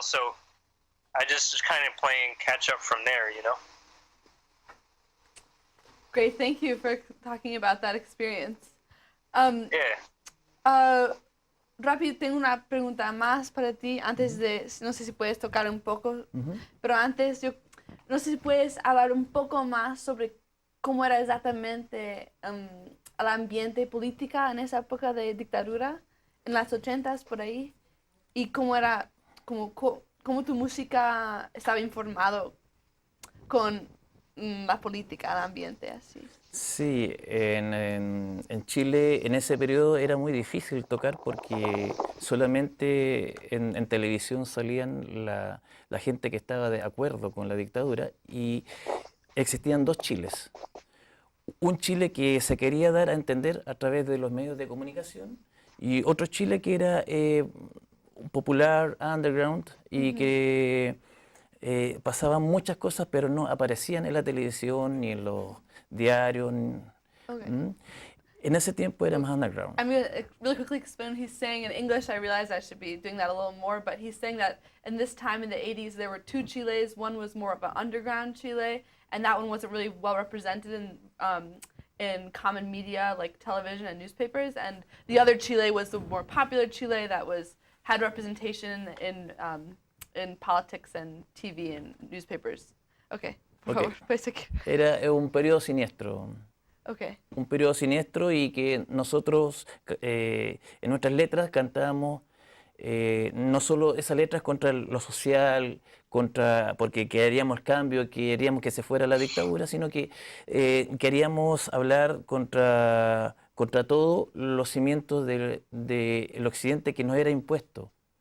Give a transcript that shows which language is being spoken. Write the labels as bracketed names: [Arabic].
[English] So I just was kind of playing catch up from there, Great, thank you for talking about that experience. Yeah. [Spanish] Rápido, tengo una pregunta más para ti antes de, no sé si puedes tocar un poco, pero antes no sé si puedes hablar un poco más sobre cómo era exactamente el ambiente política en esa época de dictadura, en las 80s por ahí, y cómo era, cómo tu música estaba informado con la política, el ambiente, así. Sí, en Chile en ese periodo era muy difícil tocar porque solamente en televisión salían la gente que estaba de acuerdo con la dictadura y existían dos Chiles. Un Chile que se quería dar a entender a través de los medios de comunicación y otro Chile que era popular, underground y que pasaban muchas cosas pero no aparecían en la televisión ni en los diarios. [English] Okay. [Spanish] En ese tiempo era más underground. [English] I'm going to really quickly explain what he's saying in English. I realize I should be doing that a little more, but he's saying that in this time in the 80s there were two Chiles. One was more of an underground Chile, and that one wasn't really well represented in common media like television and newspapers. And the other Chile was the more popular Chile that had representation in politics and TV and newspapers. Okay. [Spanish] Era un periodo siniestro. [English] Okay. [Spanish] Un periodo siniestro y que nosotros en nuestras letras cantábamos no solo esas letras contra lo social, porque queríamos el cambio, queríamos que se fuera la dictadura, sino que queríamos hablar contra todos los cimientos del occidente que nos era impuesto.